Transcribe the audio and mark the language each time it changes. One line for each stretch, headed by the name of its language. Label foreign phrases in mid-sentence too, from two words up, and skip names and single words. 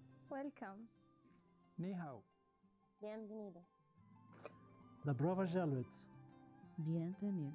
English: Welcome.
Chinese: 你好.
Spanish: Bienvenidos.
Russian: Добро пожаловать.
French: Bienvenue.